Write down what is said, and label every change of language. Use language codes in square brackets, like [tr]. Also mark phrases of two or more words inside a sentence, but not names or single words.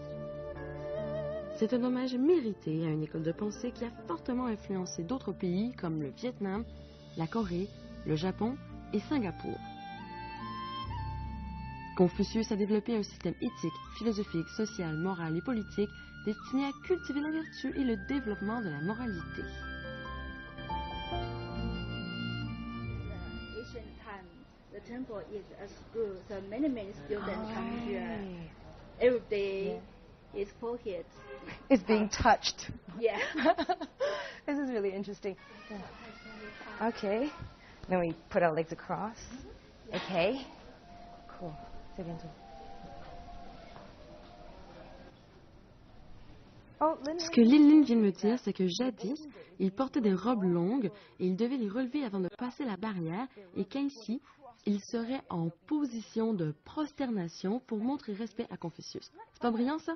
[fr] C'est un hommage mérité à une école de pensée qui a fortement influencé d'autres pays comme le Vietnam, la Corée, le Japon et Singapour. Confucius a développé un système éthique, philosophique, social, moral et politique destiné à cultiver la vertu et le développement de la moralité. [en] The temple is a school, so many students come here every day his forehead. It's being touched. Yeah. This is really interesting. Okay. Then we put our legs across. Okay. Cool. [zh] 这边坐。Oh, Lynn. [fr] Ce que Lynn vient de me dire, c'est que jadis, il portait des robes longues et il devait les relever avant de passer la barrière et qu'ainsi, il serait en position de prosternation pour montrer respect à Confucius. C'est pas brillant ça?